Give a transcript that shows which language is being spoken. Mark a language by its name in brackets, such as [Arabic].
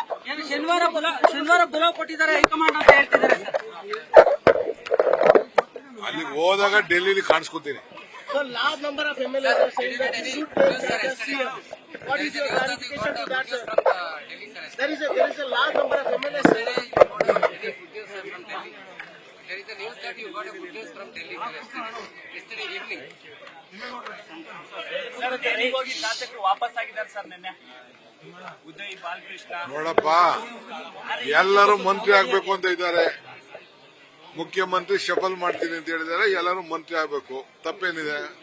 [Kannada] ಏನು ಶನಿವಾರ ಬುಲಾವ್ ಕೊಟ್ಟಿದ್ದಾರೆ ಹೈಕಮಾಂಡ್ ಅಂತ ಹೇಳ್ತಿದ್ದಾರೆ ಸರ್. ಅಲ್ಲಿಗೆ ಹೋದಾಗ ಡೆಲ್ಲಿಲಿ ಕಾಣಿಸ್ಕೊತೀನಿ. [English] So large number of MLAs are saying that you should take that as CM. What is your clarification to that, sir? There is a large number of MLAs saying. There is a news that you got a good news from Delhi yesterday evening. [Kannada] Sir, ಡೆಲ್ಲಿಗೆ ಹೋಗಿ ಶಾಸಕರು ವಾಪಸ್ ಆಗಿದ್ದಾರೆ sir ನಿನ್ನೆ. ಉದಯ್ ಬಾಲಕೃಷ್ಣ ನೋಡಪ್ಪ, ಎಲ್ಲರೂ ಮಂತ್ರಿ ಆಗ್ಬೇಕು ಅಂತ ಇದ್ದಾರೆ. ಮುಖ್ಯಮಂತ್ರಿ ಶಪಲ್ ಮಾಡ್ತೀನಿ ಅಂತ ಹೇಳಿದ್ದಾರೆ. ಎಲ್ಲರೂ ಮಂತ್ರಿ ಆಗ್ಬೇಕು. ತಪ್ಪೇನಿದೆ?